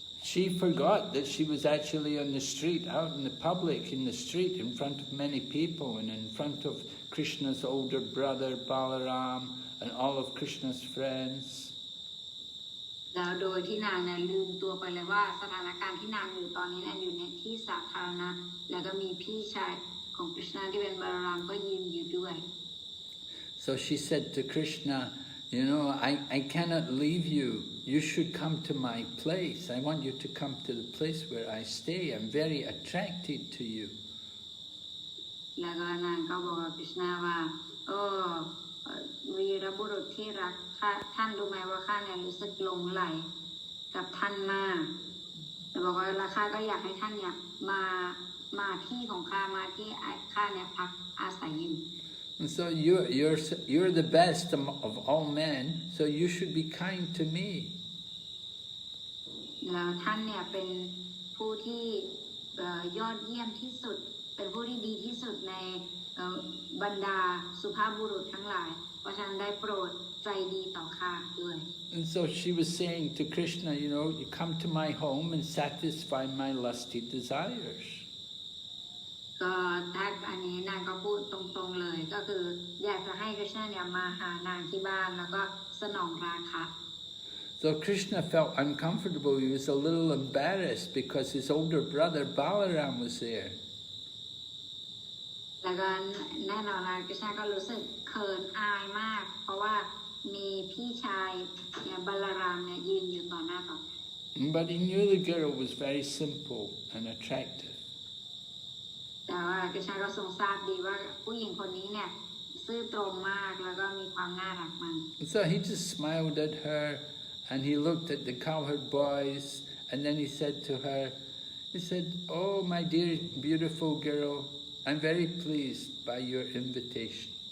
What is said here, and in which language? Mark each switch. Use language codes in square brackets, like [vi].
[en] She forgot that she was actually on the street, out in the public, in the street, in front of many people, and in front of Krishna's older brother Balaram, and all of Krishna's friends. [th] แล้วโดยที่นางเนี่ยลืมตัวไปเลยว่าสถานการณ์ที่นางอยู่ตอนนี้เนี่ยอยู่ในที่สาธารณะแล้วก็มีพี่ชายของกฤษณะที่เป็นบาลารามก็ยืนอยู่ด้วย [en] So she said to Krishna, You know, I cannot leave you. You should come to my place. I want you to come to the place where I stay. I'm very attracted to you. [th] แล้วก็นางก็บอกกับคริชนาว่าโอ้วีรบุรุษที่รักท่านรู้ไหมว่าข้าเนี่ยรู้สึกหลงใหลกับท่านมากแต่บอกว่าราคาก็อยากให้ท่านเนี่ยมาที่ของข้ามาที่ข้าเนี่ยพักอาศัยอยู่ [en] And so you're the best of all men, so you should be kind to me. [th] แล้วท่านเนี่ยเป็นผู้ที่ยอดเยี่ยมที่สุดเป็นผู้ที่ดีที่สุดในบรรดาสุภาพบุรุษทั้งหลายเพราะฉะนั้นได้โปรดใจดีต่อข้าด้วย [en] And so she was saying to Krishna, you know, you come to my home and satisfy my lusty desires. [th] ก็ถ้าอันนี้นางก็พูดตรงๆเลยก็คืออยากจะให้คริชนาเนี่ยมาหานางที่บ้านแล้วก็สนองราคะ [en] So Krishna felt uncomfortable. He was a little embarrassed because his older brother Balaram was there. [th] แล้วก็แน่นอนนะคริชนาก็รู้สึกเขินอายมากเพราะว่ามีพี่ชายเนี่ยบัลลารามเนี่ยยืนอยู่ต่อหน้าต่อ [en] But he knew the girl was very simple and attractive. [th] แต่ว่าคริชนาก็ทรงทราบดีว่าผู้หญิงคนนี้เนี่ยซื่อตรงมากแล้วก็มีความน่ารักมัน [en] So he just smiled at her and he looked at the cowherd boys and then he said to her, he said, "Oh, my dear beautiful girl, I'm very pleased by your invitation."